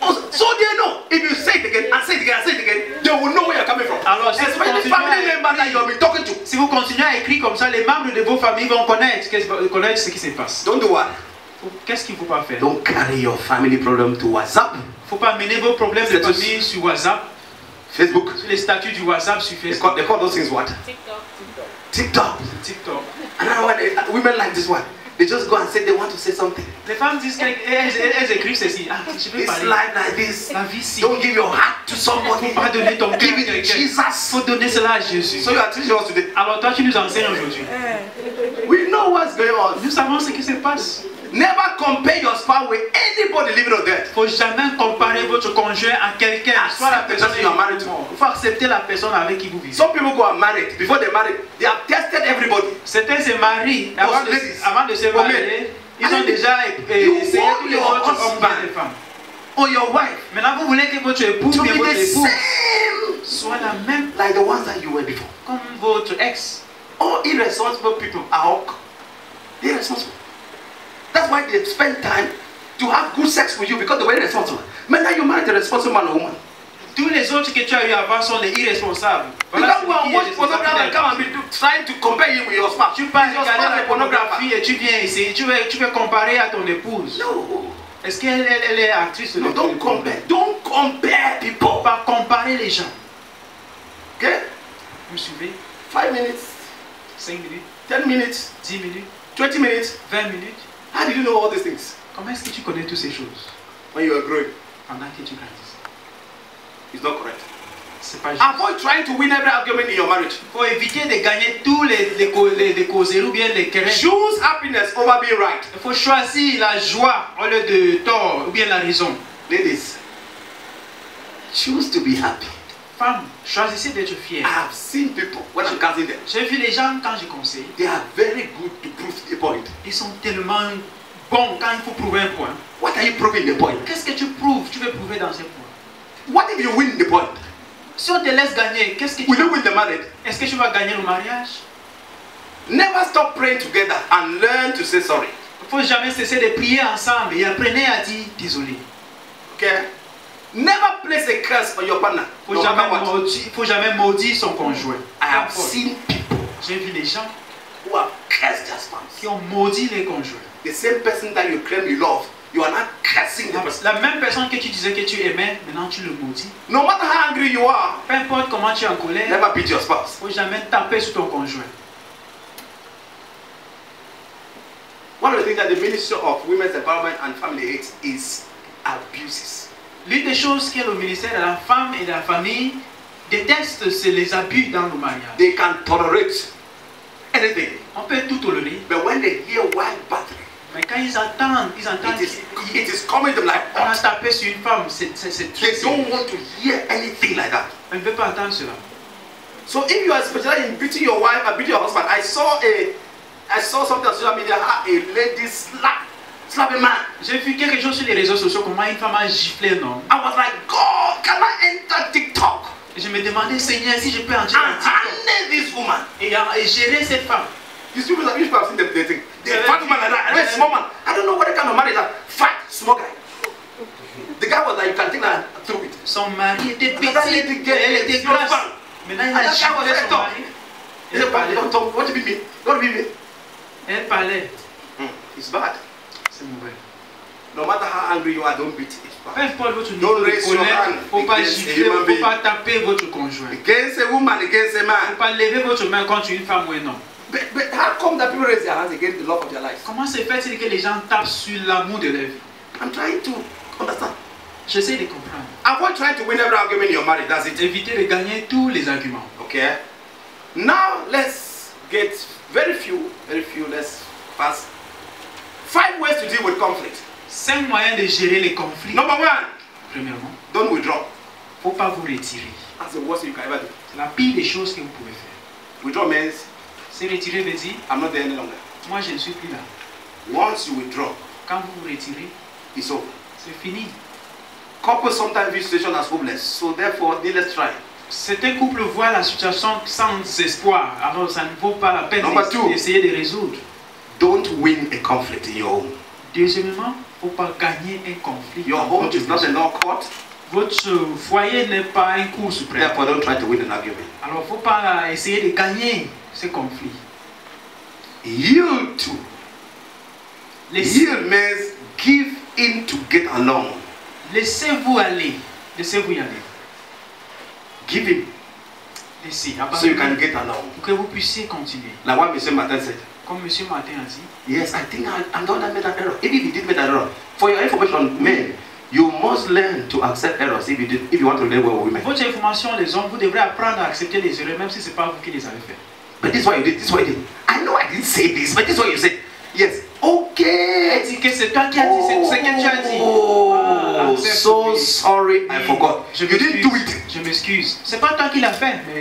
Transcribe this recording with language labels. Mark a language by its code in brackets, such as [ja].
[en] So they know. If you say it again and say it again and say it again, they will know where you're coming from. [fr] Alors, si [en] especially family members that you have been talking to. [fr] Si vous continuez à écrire comme ça, les membres de vos familles vont connaître ce qui se passe. [en] Don't do what? [fr] Qu'est-ce qu'il ne faut pas faire? [en] Don't carry your family problem to WhatsApp. [fr] Il ne faut pas amener vos problèmes de famille sur WhatsApp. [en] Facebook. [fr] Sur les statuts du WhatsApp sur Facebook. [en] They call those things what? TikTok. And now when women like this one, they just go and say they want to say something. [fr] Les femmes disent qu'elles écrivent ceci. Ah, je vais parler. [en] This life like this. [fr] La vie ici. [en] Don't give your heart to somebody. [fr] Faut pas donner ton cœur à quelqu'un. [en] Jesus. [fr] Faut donner cela à Jésus. [en] So you are teaching us today. [fr] Alors toi tu nous enseignes aujourd'hui. [en] We know what's going on. [fr] Nous savons ce qui se passe. [en] Never compare your spouse with anybody living on earth. [fr] Faut jamais comparer votre conjoint à quelqu'un. Soit la personne [en] you are married to. [fr] Il faut accepter la personne avec qui vous vivez. [en] Some people go and married. Before they marry, they have tested everybody. [fr] Certains se marient avant de se marier. Ils ont déjà essayé tous les autres hommes et les femmes. [en] Or your wife. [fr] Maintenant vous voulez que votre époux [en] to be [fr] votre [en] the [fr] époux [en] same [fr] soit la même [en] like the ones that you were before. [fr] Comme votre ex. [en] All irresponsible people are irresponsible. That's why they spend time to have good sex with you because they were irresponsible. But now you married a responsible man or woman. [fr] Tous les autres que tu as eu avant sont des irresponsables. [en] You can't go and watch pornography and come and be trying to compare you with your spouse. [fr] Tu passes regarder la pornographie et tu viens essayer. Tu veux comparer à ton épouse. [en] No. [fr] Est-ce qu'elle est actrice de [en] don't compare. Don't compare people. [fr] Pas comparer les gens. [en] Okay? [fr] Vous suivez? [en] 5 minutes. [fr] 5 minutes. [en] 10 minutes. [fr] 10 minutes. [en] 20 minutes. [fr] 20 minutes. [en] How did you know all these things? [fr] Comment est-ce que tu connais toutes ces choses? [en] When you are growing. [fr] Pendant que tu grandis. [en] It's not correct. [fr] C'est pas juste. [en] Avoid trying to win every argument in your marriage. [fr] Faut éviter de gagner tous les causeries ou bien les querelles. [en] Choose happiness over being right. [fr] Il faut choisir la joie au lieu de tort ou bien la raison. [en] Ladies, choose to be happy. [fr] Femmes, choisissez d'être fiers. [en] I have seen people when I'm counseling them. [fr] J'ai vu les gens quand je conseille. [en] They are very good to prove a point. [fr] Ils sont tellement bons quand il faut prouver un point. [en] What are you proving the point? [fr] Qu'est-ce que tu prouves? Tu veux prouver dans ce point. [en] What if you win the point? [fr] Si on te laisse gagner, qu'est-ce que tu [en] will you win the marriage? [fr] Est-ce que tu vas gagner le mariage? [en] Never stop praying together and learn to say sorry. [fr] Il faut jamais cesser de prier ensemble et apprenez à dire désolé. [en] Okay? Never place a curse on your partner. [fr] Faut jamais maudire son conjoint. [en] I have seen people. [fr] J'ai vu les gens [en] who have cursed their spouse. [fr] Qui ont maudit les conjoints. [en] The same person that you claim you love, you are not cursing the person. [fr] La même personne que tu disais que tu aimais, maintenant tu le maudis. [en] No matter how angry you are, [fr] peu importe comment tu es en colère, [en] never beat your spouse. [fr] Faut jamais taper sur ton conjoint. [en] One of the things that the Ministry of Women's Empowerment and Family hates is abuses. [fr] L'une des choses que le ministère de la femme et de la famille déteste, c'est les abus dans le mariage. [en] They can tolerate, anything. [fr] On peut tout tolérer. [en] But when they hear wild battery, [fr] Mais quand ils entendent [en] it is coming to them like [fr] on a tapé sur une femme, c'est [en] they don't want to hear anything like that. [fr] On ne veut pas entendre cela. [en] So if you are specialized in beating your wife and beating your husband, I saw something on social media, a lady slap a man. [fr] J'ai vu quelque chose sur les réseaux sociaux, comment une femme a giflé un homme. [en] I was like, God, can I enter TikTok? [fr] Et je me demandais, Seigneur, si je peux entrer [en] And [fr] dans TikTok [en] handle this woman. [fr] et gérer cette femme. [en] You see, people have seen them dating. The fat woman like that, and a small man. I don't know what kind of marriage that fat, small guy. The guy was like, you can take that through it. [fr] Son mari était petit, elle était grasse. Maintenant, il a giflé son mari. Elle parlait. [en] What do you mean? What do you mean? [fr] Elle parlait. [en] It's bad. [fr] C'est mauvais. [en] No matter how angry you are, don't beat it. [fr] Peu importe votre [en] Don't [fr] niveau de [en] raise your [fr] colère, [en] hand [fr] il ne faut pas [en] against a [fr] gifler, il [en] human [fr] ne faut [en] being. [fr] pas taper votre conjoint. [en] Against a woman, against a [fr] Il ne [en] man. [fr] faut pas lever votre main contre une femme ou un homme. [en] But how come that people raise their hands against the love of their lives? [fr] Comment se fait-il que les gens tapent sur l'amour de leur vie? [en] I'm trying to understand. [fr] J'essaie de comprendre. [en] Avoid trying to win every argument in your marriage. That's it. [fr] Évitez de gagner tous les arguments. [en] Okay. Now let's get very few. Let's fast. 5 ways to deal with conflict. [fr] 5 moyens de gérer les conflits. [en] Number 1. [fr] Premièrement, [en] Don't withdraw. [fr] il ne faut pas vous retirer. [en] That's the worst thing you can ever do. [fr] C'est la pire des choses que vous pouvez faire. [en] Withdraw means [fr] Se retirer veut dire, [en] I'm not there any longer. [fr] moi je ne suis plus là. [en] Once you withdraw, [fr] Quand vous vous retirez, [en] it's over. [fr] c'est fini. [en] Couples sometimes view situation as hopeless, so therefore, let's try. [fr] Certains couples voient la situation sans espoir, alors ça ne vaut pas la peine [en] Number 2. [fr] d'essayer de résoudre. [en] Don't win a conflict in your home. [fr] Deuxièmement, il ne faut pas gagner un conflit. [en] Your [fr] dans [en] home [fr] votre [en] is not a [fr] maison. [en] law court, [fr] Votre foyer n'est pas un cours suprême. [en] therefore don't try to win an argument. [fr] Alors il ne faut pas essayer de gagner ce conflit. [en] Yield to. Yield means give in to get along. [fr] Laissez-vous aller. Laissez-vous y aller. [en] Give in [fr] Laissez. [en] so you can get along. [fr] Pour que vous puissiez continuer. [en] Like what Mr. Martin said. [fr] Comme M. Martin a dit. [en] Yes, I think I'm the one that made that error. Even if you did make that error, for your information, men, you must learn to accept errors if you want to live well with women. [fr] Votre information, les hommes, vous devrez apprendre à accepter les erreurs, même si ce n'est pas vous qui les avez fait. [en] But this is what you did. This is what you did. I know I didn't say this, but this is what you said. Yes. Okay. [fr] Elle dit que c'est toi qui as dit, c'est ce que tu as dit. [en] Oh, so sorry, I forgot. [fr] Je [en] You didn't do it. [fr] Je m'excuse. C'est pas toi qui l'as fait, mais